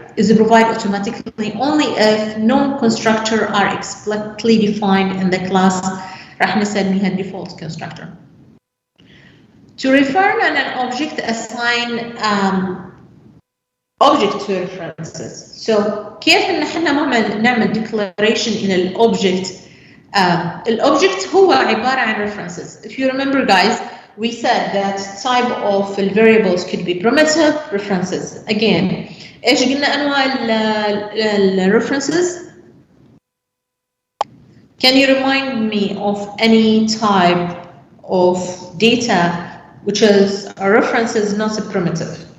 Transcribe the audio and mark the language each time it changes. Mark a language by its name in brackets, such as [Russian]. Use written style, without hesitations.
[English] is provided automatically only if no constructor are explicitly defined in the class [Arabic] راح نسميها [English] default constructor. To refer to an object, assign object to references. [Arabic] So كيف ان احنا نعمل declaration إلى الأوبجكت؟ الأوبجكت هو عبارة عن references. [English] If you remember guys, we said that type of variables could be primitive references. [Arabic] Again, ايش قلنا انواع ال references? [English] Can you remind me of any type of data which is a reference is not a primitive?